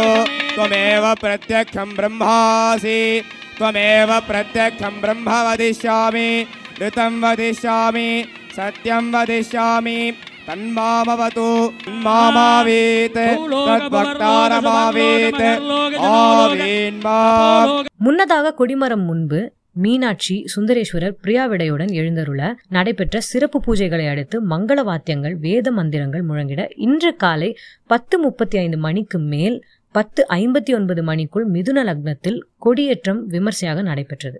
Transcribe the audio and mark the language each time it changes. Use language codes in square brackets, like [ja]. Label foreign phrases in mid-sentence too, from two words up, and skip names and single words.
[sa] त्वमेव प्रत्यक्षं ब्रह्मासि त्वमेव प्रत्यक्षं ब्रह्म वदिष्यामि ऋतं वदिष्यामि सत्यं वदिष्यामि तन्मामवतु मामावीत तद्भक्तारमावीत आवीन्मा. [ta] முன்னதாக கொடிமரம் முன்பு மீனாட்சி சுந்தரேஸ்வரர் பிரியாவிடையுடன் எழுந்தருள நடைபெற்ற சிறப்பு பூஜைகளை அடுத்து மங்கள வாத்தியங்கள் வேத மந்திரங்கள் முழங்கிட இன்று காலை 10:35 மணிக்கு மேல் 10:59 மணிக்குள் மிதுன லக்னத்தில் கொடியேற்றம் விமர்சையாக நடைபெற்றது.